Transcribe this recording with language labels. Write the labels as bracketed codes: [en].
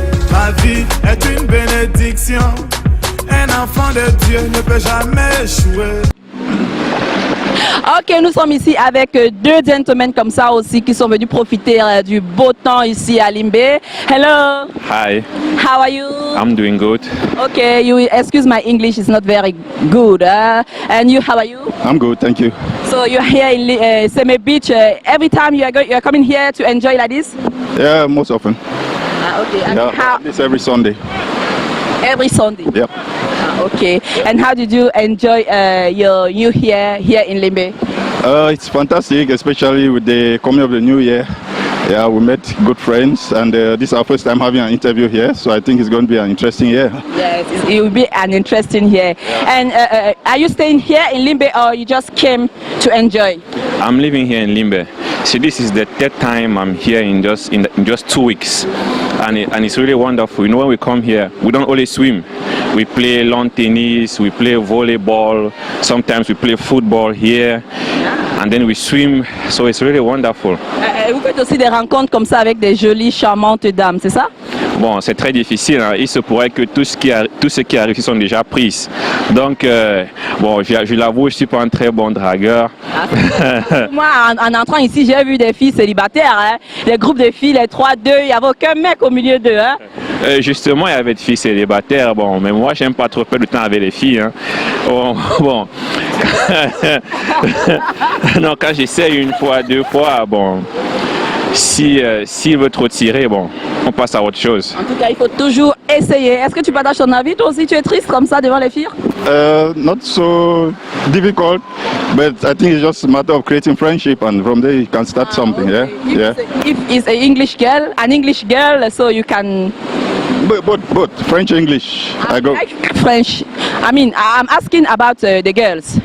[fr] Ma vie est une bénédiction. Un enfant de Dieu ne peut jamais échouer. Ok, nous sommes ici avec deux gentlemen comme ça aussi qui sont venus profiter du beau temps ici à Limbe. [en] Hello. Hi. How are you? I'm doing good. Okay, you excuse my English is not very good. And you, how are you? I'm good, thank you. So you're here in Seme Beach. Every time you are coming here to enjoy like this? Yeah, most often. Okay. And yeah, how? This every Sunday. Every Sunday? Yep. Okay. And how did you enjoy your New Year here in Limbe? It's fantastic, especially with the coming of the new year. Yeah, we met good friends, and this is our first time having an interview here, so I think it's going to be an interesting year. Yes, it will be an interesting year. Yeah. And are you staying here in Limbe, or you just came to enjoy? I'm living here in Limbe. See, this is the third time I'm here in just 2 weeks, and it's really wonderful. You know, when we come here, we don't only swim. We play lawn tennis, we play volleyball, sometimes we play football here, and then we swim, so it's really wonderful. [fr] Vous faites aussi des rencontres comme ça avec des jolies, charmantes dames, c'est ça? Bon, c'est très difficile, hein. Il se pourrait que tout ce qui arrive ici sont déjà prises. Donc, bon, je l'avoue, je ne suis pas un très bon dragueur. Moi, en entrant ici, j'ai vu des filles célibataires, hein. Des groupes de filles, les 3-2, il n'y avait aucun mec au milieu d'eux. Hein. Justement, il y avait des filles célibataires, bon, mais moi, j'aime pas trop perdre de temps avec les filles. Hein. Bon. Non, quand j'essaie une fois, 2 fois, bon, s'il veut trop tirer, bon, on passe à autre chose. En tout cas, il faut toujours essayer. Est-ce que tu partages ton avis? Toi aussi, tu es triste comme ça devant les filles? [en] Not so difficult, but I think it's just a matter of creating friendship, and from there you can start something. Okay. Yeah. If it's an English girl, so you can. Both French, English. I go. Like French. I mean, I'm asking about the girls.